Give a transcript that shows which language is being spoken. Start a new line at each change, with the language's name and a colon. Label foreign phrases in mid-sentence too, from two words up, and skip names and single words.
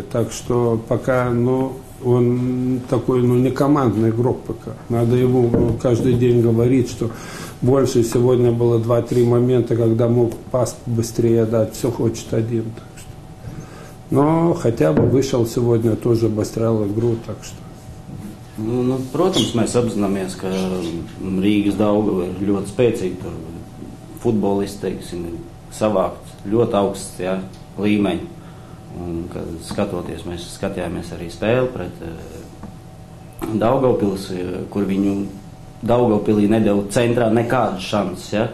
Russian: Так что пока, он такой, не командный игрок пока. Надо ему каждый день говорить, что больше сегодня было 2-3 момента, когда мог пас быстрее дать. Все хочет один. Так что. Но хотя бы вышел сегодня, тоже обострял игру. Так что.
Latvian: Protams, mēs apzināmies, ka Rīgas Daugava ir ļoti spēcīga. futbolisti, teiksim, savākt ļoti augsts, ja, līmeņi. Un, kad skatoties, mēs skatījāmies arī spēli pret Daugavpils, kur viņu Daugavpilī nedeva centrā nekādas šansas, ja.